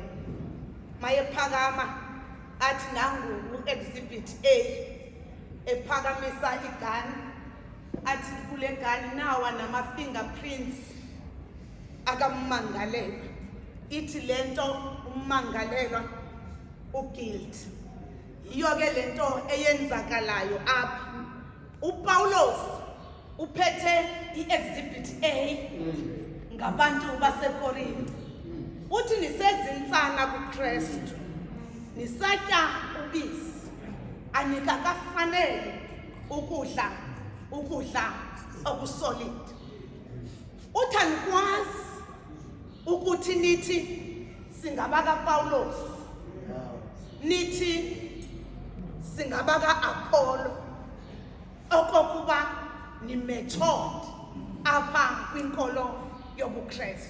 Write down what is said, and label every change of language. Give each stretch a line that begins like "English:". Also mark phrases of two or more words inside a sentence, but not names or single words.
Xhosa: Mayephakama athi nangu u-exhibit A, ephakamisa igani athi kule gani nawa nama-fingerprints akammangalelwa, ithi lento ummangalelwa uguilty. Yiyo ke lento eyenzakalayo apha. uPawulos uphethe i-exhibit A ngabantu baseKorinte. Uthi nisezintsana kuKristu, nisatya ubisi, anikakafanele ukudla okusolid. Uthi anikwazi ukuthi nithi singabaka Pawulos, nithi singabaka Apollo, okokuba ni method apha kwinkolo yobuKristu.